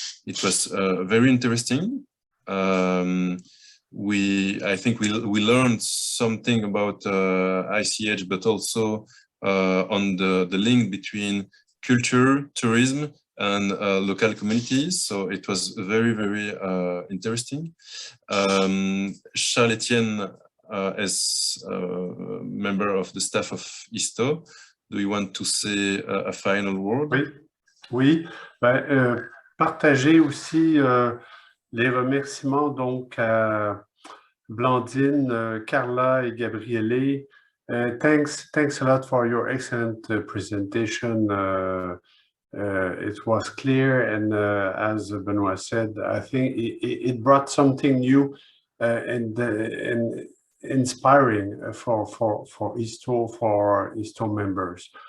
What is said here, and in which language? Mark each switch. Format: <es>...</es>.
<en>It was very interesting. I think we learned something about ICH, but also on the link between culture, tourism, and local communities. So it was very, very interesting. Charles Etienne, as a member of the staff of ISTO, do you want to say a final word?</en> <fr>Oui. Partager aussi les remerciements donc à Blandine, Carla et Gabriele.</fr> <en>Thanks a lot for your excellent presentation. It was clear, and as Benoit said, I think it brought something new and inspiring for ISTO, for ISTO members.</en>